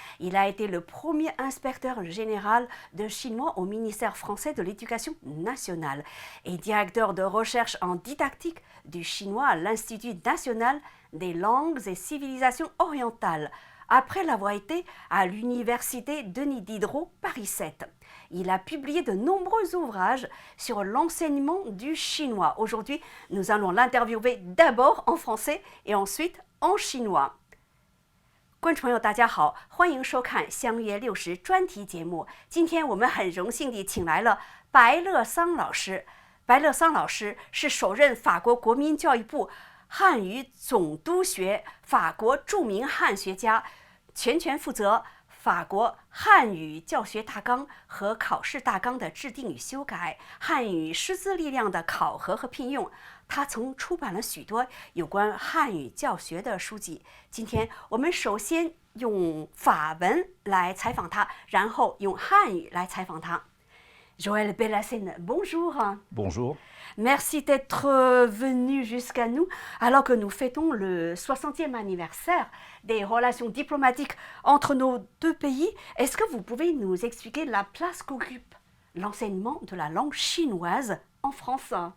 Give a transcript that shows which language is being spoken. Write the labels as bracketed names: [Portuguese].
[French] Il a été le premier inspecteur général de chinois au ministère français de l'Éducation nationale et directeur de recherche en didactique du chinois à l'Institut national des langues et civilisations orientales, après l'avoir été à l'université Denis Diderot Paris 7. Il a publié de nombreux ouvrages sur l'enseignement du chinois. Aujourd'hui, nous allons l'interviewer d'abord en français et ensuite en chinois. [Chinese] 观众朋友，大家好，欢迎收看相约60专题节目。今天我们很荣幸地请来了白乐桑老师。白乐桑老师是首任法国国民教育部汉语总督学法国著名汉学家，全权负责法国汉语教学大纲和考试大纲的制定与修改，汉语师资力量的考核和聘用。他曾出版了许多有关汉语教学的书籍。今天我们首先用法文来采访他，然后用汉语来采访他。 [French] Joël Bellassène, bonjour. Bonjour. Merci d'être venu jusqu'à nous alors que nous fêtons le 60e anniversaire des relations diplomatiques entre nos deux pays. Est-ce que vous pouvez nous expliquer la place qu'occupe l'enseignement de la langue chinoise en France?